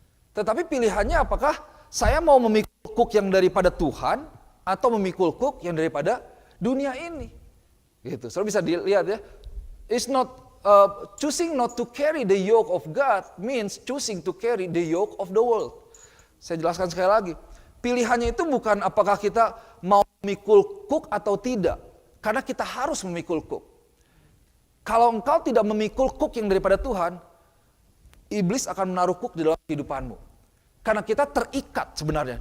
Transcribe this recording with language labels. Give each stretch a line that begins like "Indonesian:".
Indonesian: Tetapi pilihannya apakah saya mau memikul kuk yang daripada Tuhan atau memikul kuk yang daripada dunia ini. Gitu. Saudara bisa dilihat ya.
English: It's not choosing not to carry the yoke of God means choosing to carry the yoke of the world.
Indonesian: Saya jelaskan sekali lagi. Pilihannya itu bukan apakah kita mau memikul kuk atau tidak. Karena kita harus memikul kuk. Kalau engkau tidak memikul kuk yang daripada Tuhan, iblis akan menaruh kuk di dalam kehidupanmu. Karena kita terikat sebenarnya.